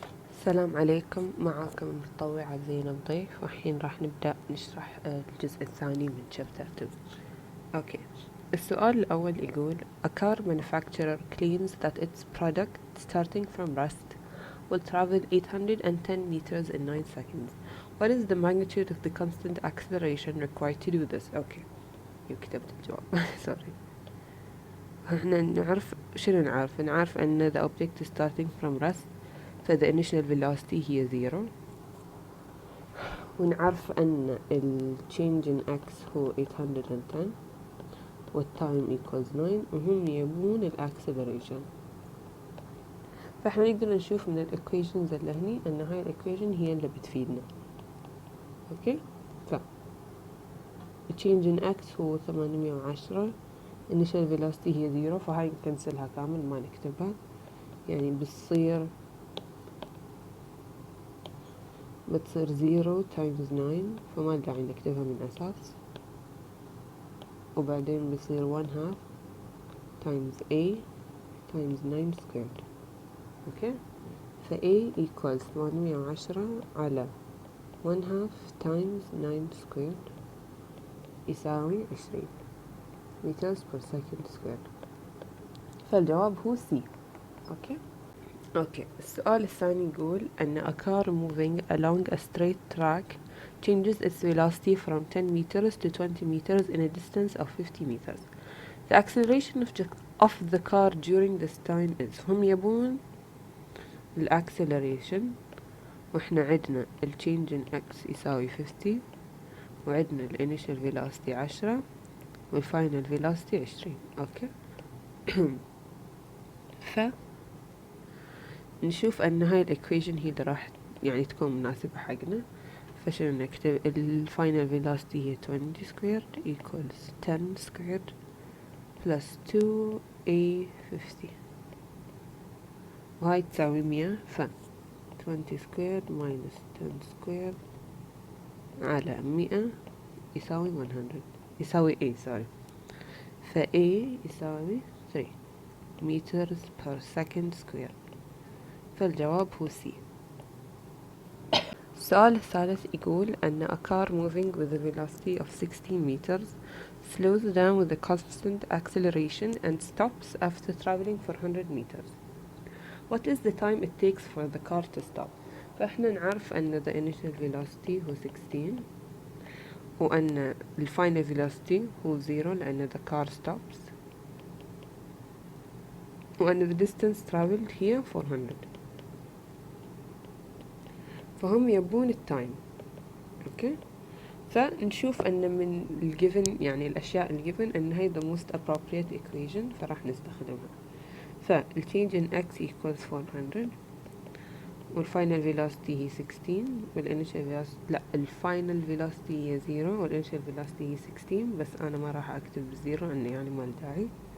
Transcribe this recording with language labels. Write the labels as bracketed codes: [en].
[ar] السلام عليكم، معاكم المتطوعة زينب ضيف، والحين راح نبدأ نشرح الجزء الثاني من [en] chapter 2. [ar] أوكي، السؤال الأول يقول [en] A car manufacturer claims that its product starting from rust will travel 810 meters in 9 seconds. What is the magnitude of the constant acceleration required to do this? [ar] أوكي، كتبت الجواب [en] sorry. [ar] احنا نعرف أن [en] the object is starting from rust, so the initial velocity هي 0. [ar] ونعرف أن ال [en] change in x [ar] هو 810 وال [en] time equals 9 [ar] وهم يبون ال acceleration. فاحنا نقدر نشوف من ال equations اللي هني أن هاي ال equation هي اللي بتفيدنا. أوكي، ف change in x هو 810، initial velocity هي 0، فهاي نكنسلها كامل ما نكتبها، يعني بتصير 0 times 9، فما داعي نكتبها من أساس، وبعدين بيصير [en] 1/2 times a times 9 squared. [ar] اوكي، ف [en] a equals 810 [ar] على [en] 1/2 times 9 squared [ar] يساوي [en] 20 meters per second squared. [ar] فالجواب هو C. اوكي، السؤال الثاني يقول أن [en] a car moving along a straight track changes its velocity from 10 meters to 20 meters in a distance of 50 meters. The acceleration of the car during this time is. [ar] هم يبون ال acceleration، وإحنا عدنا ال [en] change in x [ar] يساوي 50، وعدنا ال [en] initial velocity 10 [ar] وال [en] final velocity 20. [ar] أوكي نشوف أن هاي الإكويشن هي اللي راح يعني تكون مناسبة حقنا. فشنو نكتب؟ [en] ال final velocity هي 20 squared equals 10 squared plus 2a 50، [ar] وهاي تساوي 100. ف [en] 20 squared minus 10 squared [ar] على 100 يساوي 100، يساوي a [en] sorry. ف a [ar] يساوي [en] 3 meters per second squared. [ar] فالجواب هو C. السؤال الثالث يقول أن [en] a car moving with a velocity of 16 meters slows down with a constant acceleration and stops after traveling for 100 meters. What is the time it takes for the car to stop? [ar] فإحنا نعرف أن [en] the initial velocity هو 16، وأن the final velocity هو 0 [ar] لأن [en] the car stops، وأن the distance traveled هي 400. [ar] فهم يبون التايم. اوكي، فنشوف ان من الجيفن يعني الاشياء الجيفن ان هي [en] the most appropriate equation [ar] فراح نستخدمها. فال [en] change in x equals 400 [ar] والفاينل velocity هي 16 والinitial velocity لا الفاينل velocity هي 0 والinitial velocity هي 16، بس انا ما راح اكتب 0 لانه يعني ما له داعي.